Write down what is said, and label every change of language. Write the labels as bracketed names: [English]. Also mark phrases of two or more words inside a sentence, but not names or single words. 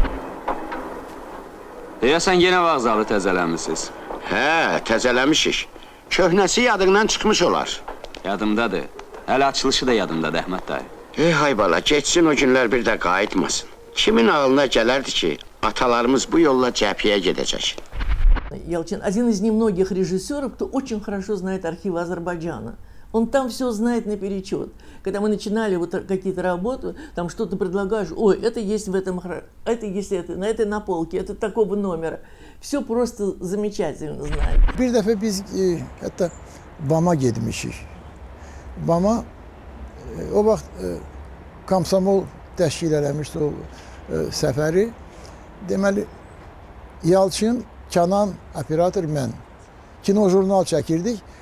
[Azerbaijani] Deyəsən yenə vağzalı təzələmişsiniz. Hə, təzələmişik. Köhnəsi yadından çıxmış olar. Yadımdadır. Hələ açılışı da yadımdadır, Əhməd dayı. Hay bala, geçsin o günlər bir də qayıtmasın. Kimin ağlına gələrdi ki, atalarımız bu yolla cəbhəyə gedəcək? [Russian] Ялчин один из немногих режиссеров, кто очень хорошо знает архивы Азербайджана. Он там все знает наперечет. Когда мы начинали вот какие-то работы, там что-то предлагаешь, ой, это есть в этом, это есть это, на этой на полке, это такого номера. Все просто замечательно знает. [Azerbaijani] Bir dəfə biz hətta BAM-a getmişik. BAM-a o vaxt Komsomol təşkil eləmişdi o səfəri. Deməli, Yalçın, Kənan, operator, mən. Kino jurnal çəkirdik.